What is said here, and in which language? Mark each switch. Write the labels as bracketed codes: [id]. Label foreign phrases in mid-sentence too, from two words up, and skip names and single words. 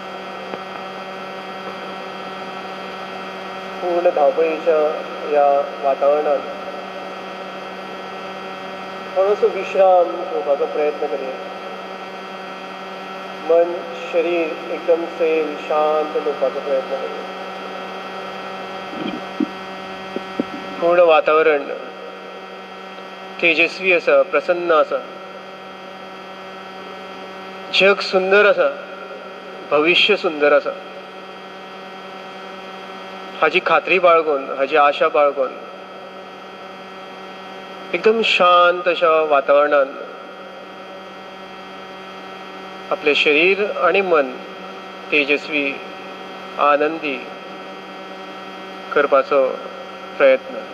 [kok] पूर्ण धावपळीच्या या वातावरणात थोडंसं विश्राम घेवपाचो प्रयत्न करूया. मन शरीर एकदम सैल शांत दवरपाचो प्रयत्न करूया. पूर्ण वातावरण तेजस्वी आसा, प्रसन्न आसा. जग सुंदर आसा, भविष्य सुंदर आसा हाची खात्री बाळगून, हाची आशा बाळगून एकदम शांत अशा वातावरणात आपले शरीर आणि मन तेजस्वी आनंदी करपाचो प्रयत्न.